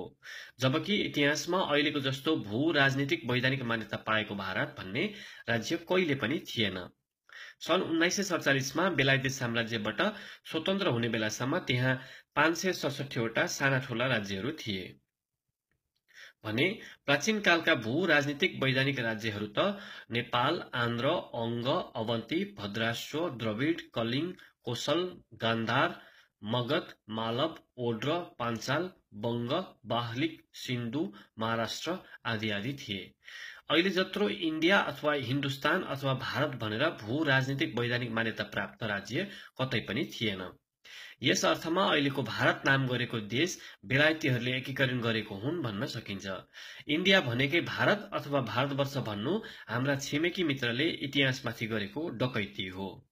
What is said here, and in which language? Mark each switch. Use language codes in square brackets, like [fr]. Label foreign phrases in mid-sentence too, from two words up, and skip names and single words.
[ne] जबकि इतिहासमा अहिलेको जस्तो भू राजनीतिक वैधानिक मान्यता पाएको भारत भन्ने राज्य कहिले पनि थिएन। सन् 1947 मा बेलायती साम्राज्यबाट स्वतन्त्र हुने बेलासम्म त्यहाँ 567 वटा साना ठूला राज्यहरू थिए भने प्राचीन कालका भू राजनीतिक वैधानिक राज्यहरू त नेपाल, आन्ध्र, अंग, अवन्ती, भद्राश्व, द्रविड, कलिंग, कोशल, गान्धार, मगध, मालव, ओड्र, पाञ्चाल, बंग, बाहलिक, सिन्धु, महाराष्ट्र आदि आदि थिए। अहिले जत्रो इन्डिया अथवा हिन्दुस्तान अथवा भारत भनेर भू राजनीतिक वैधानिक मान्यता प्राप्त राज्य कतै पनि थिएन। यस अर्थमा अहिलेको भारत नाम गरेको देश बेलायतीहरूले एकीकरण गरेको हुन् भन्न सकिन्छ। इन्डिया भनेकै भारत अथवा भारतवर्ष भन्नु हाम्रा छिमेकी मित्रले इतिहासमाथि गरेको डकैती हो।